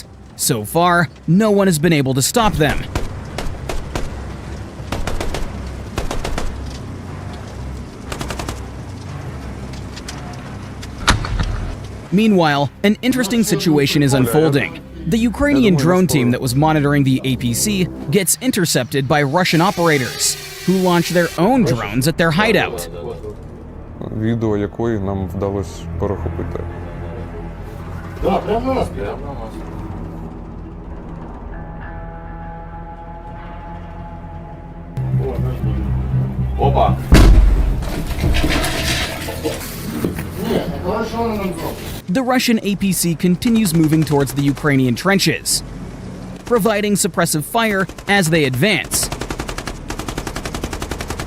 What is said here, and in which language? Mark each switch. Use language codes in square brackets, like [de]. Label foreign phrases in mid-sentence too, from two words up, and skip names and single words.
[en] So far, no one has been able to stop them. Meanwhile, an interesting situation is unfolding. The Ukrainian drone team that was monitoring the APC gets intercepted by Russian operators, who launch their own drones at their hideout. [uk] Відео якої нам вдалося перехопити. [ru] Да, прямо на нас, прямо на нас. Опа! [uk] Ні, так що вони нам зроблять? [en] The Russian APC continues moving towards the Ukrainian trenches, providing suppressive fire as they advance.